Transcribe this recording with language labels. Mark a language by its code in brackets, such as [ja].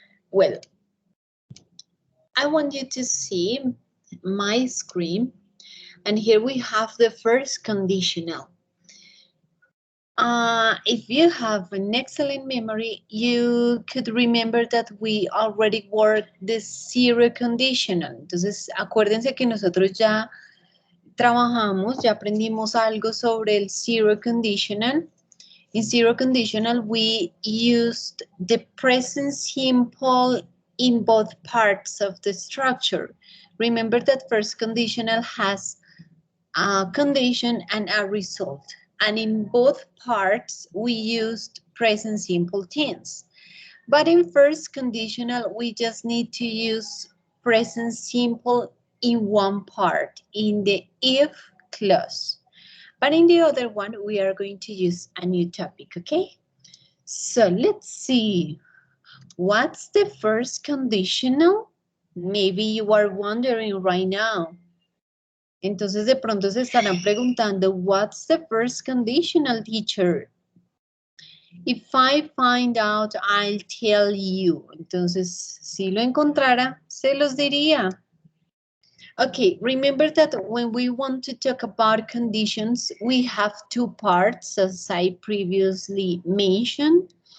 [en] Well, I want you to see my screen, and here we have the first conditional. If you have an excellent memory, you could remember that we already worked the zero conditional. [es] Entonces, acuérdense que nosotros ya trabajamos, ya aprendimos algo sobre el zero conditional. [en] In zero conditional, we used the present simple in both parts of the structure. Remember that first conditional has a condition and a result. And in both parts, we used present simple tense. But in first conditional, we just need to use present simple in one part, in the if clause. But in the other one, we are going to use a new topic, okay? So let's see. What's the first conditional? Maybe you are wondering right now. [es] Entonces de pronto se estarán preguntando, [en] what's the first conditional, teacher? If I find out, I'll tell you. [es] Entonces, si lo encontrara, se los diría. [en] Okay, remember that when we want to talk about conditions, we have two parts, as I previously mentioned.